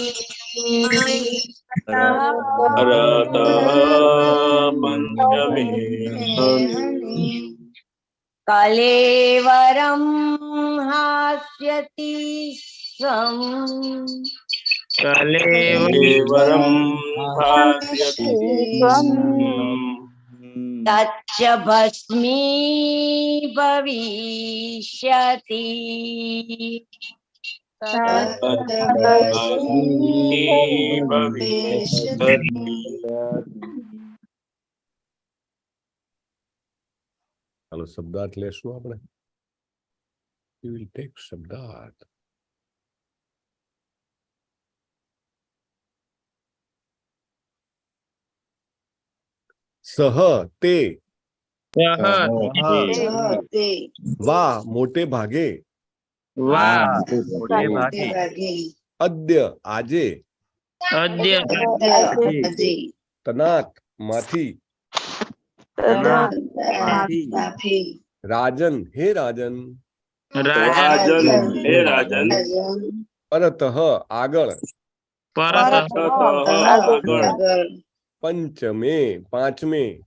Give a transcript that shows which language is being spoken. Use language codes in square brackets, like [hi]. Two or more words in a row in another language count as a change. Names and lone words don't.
[sa] कलेवरं हास्यति स्वम् तच्च भस्मी भविष्यति [gu] ચાલો શબ્દાર્થ લેશું આપણે. [en] We will take શબ્દાર્થ. [gu] સહ તે વા મોટે ભાગે અદ્ય આજે તનાત માંથી રાજન હે રાજન પરતઃ આગળ પંચમે પાંચમે